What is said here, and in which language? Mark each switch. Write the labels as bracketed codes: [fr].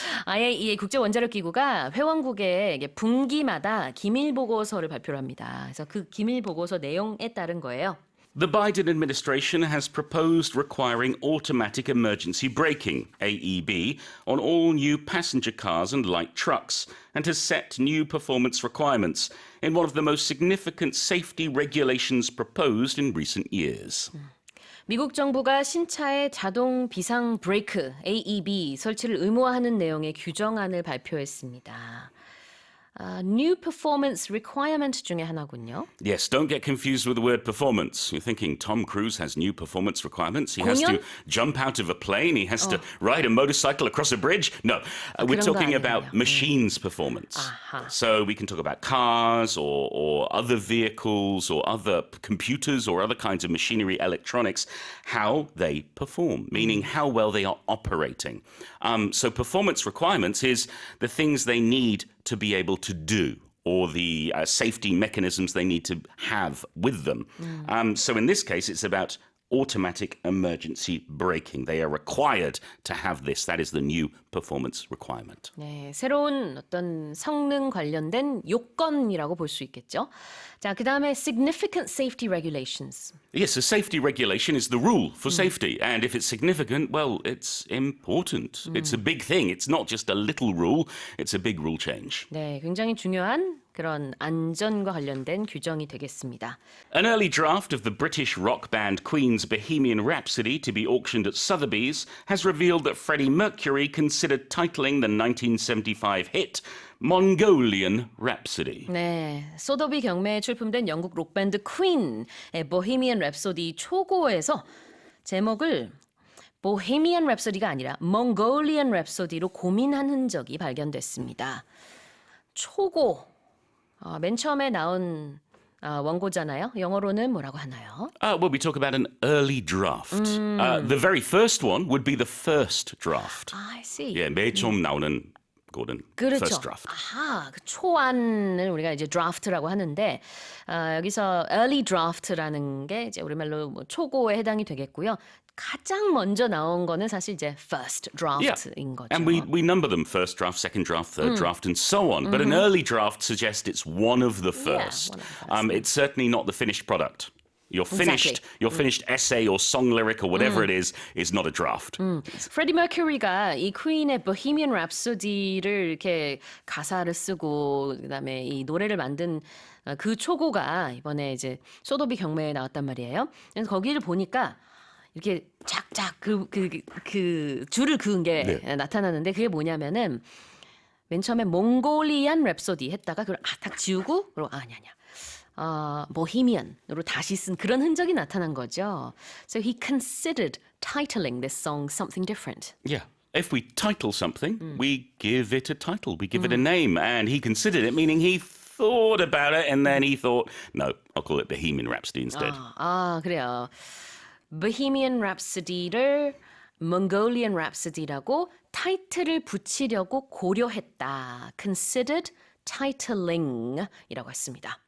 [ko] IAEA 국제원자력기구가 회원국에 이게 분기마다 기밀 보고서를 발표를 합니다. 그래서 그 기밀 보고서 내용에 따른 거예요. [en] The Biden administration has proposed requiring automatic emergency braking, AEB, on all new passenger cars and light trucks, and has set new performance requirements in one of the most significant safety regulations proposed in recent years. [ko] 미국 정부가 신차의 자동 비상 브레이크 AEB 설치를 의무화하는 내용의 규정안을 발표했습니다. New performance requirement 중에 하나군요. [en] Yes, don't get confused with the word performance. You're thinking Tom Cruise has new performance requirements. He has to [ko] 공연? [en] jump out of a plane. He has to ride a motorcycle across a bridge. No, we're [ko] 그런 거 [en] talking [ko] 아니에요. [en] about machines performance. [ko] 아하. [en] So we can talk about cars or other vehicles or other computers or other kinds of machinery, electronics, how they perform, meaning how well they are operating. So performance requirements is the things they need to be able to do or the safety mechanisms they need to have with them. So in this case, it's about automatic emergency braking. They are required to have this. That is the new performance requirement. [ko] 네, 새로운 어떤 성능 관련된 요건이라고 볼 수 있겠죠. 자, 그다음에 significant safety regulations. [en] Yes, a safety regulation is the rule for safety. And if it's significant, well, it's important. It's a big thing. It's not just a little rule. It's a big rule change. [ko] 네, 굉장히 중요한 그런 안전과 관련된 규정이 되겠습니다. [en] An early draft of the British rock band Queen's Bohemian Rhapsody to be auctioned at Sotheby's has revealed that Freddie Mercury considered titling the 1975 hit Mongolian Rhapsody. [ko] 네, 소더비 경매에 출품된 영국 록밴드 퀸의 보헤미안 랩소디 초고에서 제목을 보헤미안 랩소디가 아니라 몽골리안 랩소디로 고민한 흔적이 발견됐습니다. 초고, 맨 처음에 나온 원고잖아요. 영어로는 뭐라고 하나요? [en] Well, we talk about an early draft. The very first one would be the first draft. I see. [ko] 예, 맨 처음 나오는 거는 그렇죠. [en] first draft. [ko] 아하, 그 초안을 우리가 이제 draft라고 하는데 여기서 early draft라는 게 이제 우리말로 뭐 초고에 해당이 되겠고요. 가장 먼저 나온 거는 사실 이제 first draft인 거죠. [en] And we number them first draft, second draft, third draft, and so on. But an early draft suggests it's one of the first. one of the first. It's certainly not the finished product. Your finished, Exactly. your finished essay or song lyric or whatever it is not a draft. [ko] 프레디 머큐리가 이 퀸의 보헤미안 랩소디를 이렇게 가사를 쓰고 그다음에 이 노래를 만든 그 초고가 이번에 이제 소도비 경매에 나왔단 말이에요. 그래서 거기를 보니까 이렇게 작작 그 줄을 그은 게 나타나는데 그게 뭐냐면은 맨 처음에 몽골리안 랩소디 했다가 그걸 딱 지우고 그리고 아니야. 보헤미안으로 다시 쓴 그런 흔적이 나타난 거죠. [en] So he considered titling this song something different. Yeah. If we title something, we give it a title, we give it a name, and he considered it, meaning he thought about it, and then he thought, no, I'll call it Bohemian Rhapsody instead. [ko] 그래요. Bohemian Rhapsody를 Mongolian Rhapsody라고 타이틀을 붙이려고 고려했다. Considered titling이라고 했습니다.